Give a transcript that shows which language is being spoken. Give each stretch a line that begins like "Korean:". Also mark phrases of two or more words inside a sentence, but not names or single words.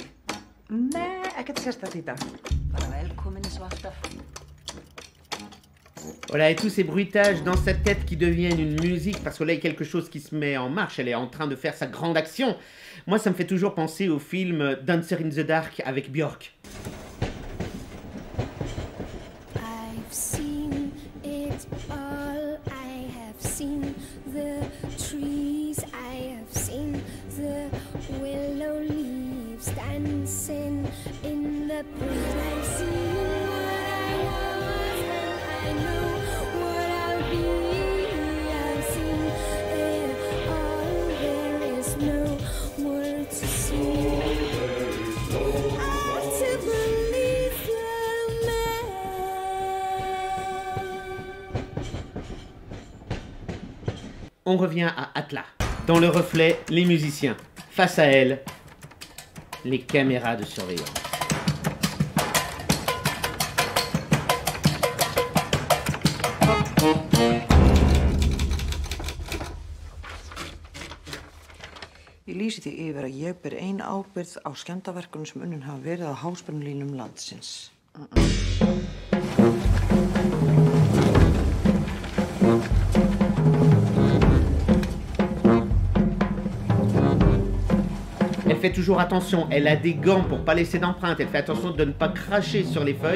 Icelandic: Nei, ekkert sérstakt í dag. Bara velkomin eins og alltaf.
French: Voilà, et tous ces bruitages dans sa tête qui deviennent une musique, parce que là, il y a quelque chose qui se met en marche, elle est en train de faire sa grande action. Moi, ça me fait toujours penser au film Dancer in the Dark avec Björk.
English: I've seen it all, I have seen the trees, I have seen the willow leaves dancing in the breeze. I've seen what I was and I know what I'll be. I've seen it all, there is no more to see. I have to believe the man.
French: On revient à Atla. Dans le reflet, les musiciens. Face à elle, les caméras de surveillance.
Icelandic: Ég lýsi því yfir að ég ber ein ábyrgð á skemmdarverkunum sem unnin hafa verið á háspennulínum landsins.
French: Elle fait toujours attention, elle a des gants pour pas laisser d'empreintes, elle fait attention de ne pas cracher sur les feuilles.